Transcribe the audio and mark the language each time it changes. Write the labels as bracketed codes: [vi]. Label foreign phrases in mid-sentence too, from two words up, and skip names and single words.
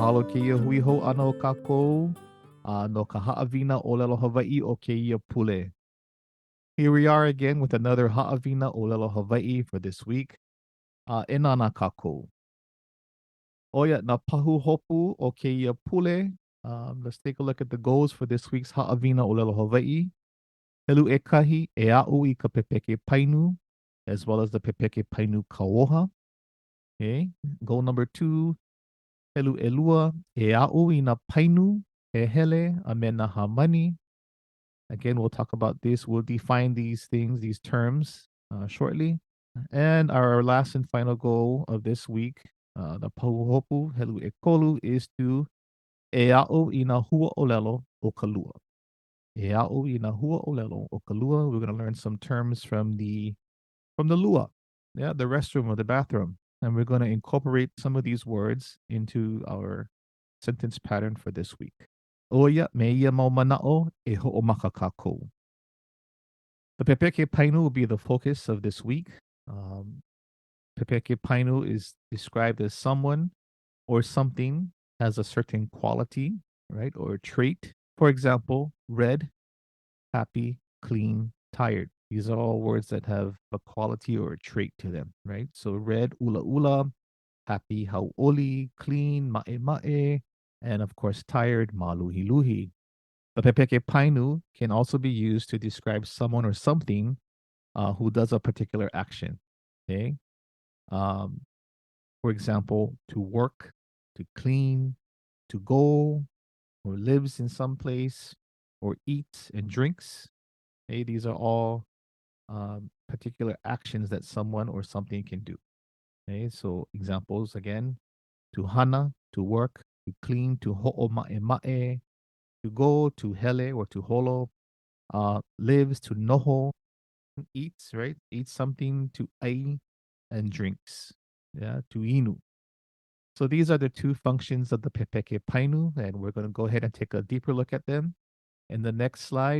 [haw] keia hui hou ana o kākou, no ka Haʻawina ʻŌlelo Hawaiʻi o keia pule. [en] Here we are again with another [haw] Haʻawina ʻŌlelo Hawaiʻi [en] for this week. [haw] E nāna kākou. Oia, na pahu hopu o keia pule. [en] Let's take a look at the goals for this week's [haw] Haʻawina ʻŌlelo Hawaiʻi. Helu e kahi e aʻu I ka Pepeke Painu, [en] as well as the [haw] Pepeke Painu Kauoha. [en] Okay. Goal number 2, [haw] helu e lua e aʻu I na painu, hehele, a me na hamani. [en] Again, we'll talk about this. We'll define these things, these terms, shortly. And our last and final goal of this week, the pahuhopu, [haw] helu e kolu, [en] is to [haw] e aʻu I na hua ʻōlelo o ka lua. E aʻu I na hua ʻōlelo o ka lua. [en] We're going to learn some terms from the lua, yeah, the restroom or the bathroom. And we're going to incorporate some of these words into our sentence pattern for this week. [haw] Oia me ia mau mana'o e ho'omaka kākou. [en] The [haw] Pepeke Painu [en] will be the focus of this week. [haw] Pepeke Painu [en] is described as someone or something has a certain quality, right, or trait. For example, red, happy, clean, tired. These are all words that have a quality or a trait to them, right? So red, [haw] ula ula, [en] happy, hauʻoli, clean, [haw] ma'e ma'e, [en] and of course tired, [haw] maluhi luhi. [en] The [haw] Pepeke Painu [en] can also be used to describe someone or something who does a particular action. Okay. For example, to work, to clean, to go, or lives in some place, or eats and drinks. Okay, these are all particular actions that someone or something can do. Okay, so examples again: to hana, to work; to clean, to [haw] ho'o ma'e ma'e; [en] to go, to hele or to holo; lives, to noho; eats, right? Eats something; to ai; and drinks, yeah, to inu. So these are the two functions of the [haw] Pepeke Painu, [en] and we're going to go ahead and take a deeper look at them in the next slide.